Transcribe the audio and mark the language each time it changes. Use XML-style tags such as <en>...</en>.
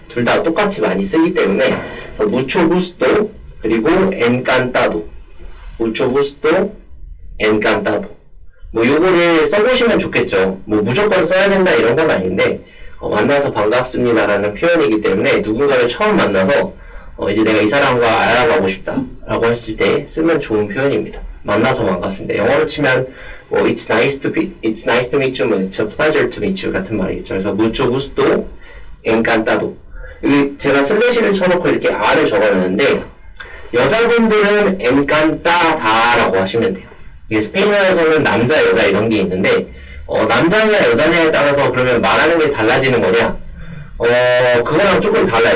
<ko>둘 다 똑같이 많이 쓰기 때문에</ko> <es>mucho gusto</es> <ko>그리고</ko> <es>encantado, mucho gusto, encantado</es> <ko>뭐 요거를 써보시면 좋겠죠. 뭐 무조건 써야 된다 이런 건 아닌데 만나서 반갑습니다라는 표현이기 때문에 누군가를 처음 만나서 이제 내가 이 사람과 알아가고 싶다라고 했을 때 쓰면 좋은 표현입니다. 만나서 반갑습니다. 영어로 치면 뭐</ko> <en>it's nice to meet you,</en> <ko>뭐</ko> <en>it's a pleasure to meet you</en> <ko>같은 말이겠죠. 그래서</ko> <es>mucho gusto, encantado.</es> <ko>여기 제가 슬래시를 쳐놓고 이렇게 R을 적어놨는데 여자분들은 encanta다라고 하시면 돼요. 이게 스페인어에서는 남자, 여자 이런 게 있는데 남자냐 여자냐에 따라서 그러면 말하는 게 달라지는 거냐? 그거랑 조금 달라요.</ko>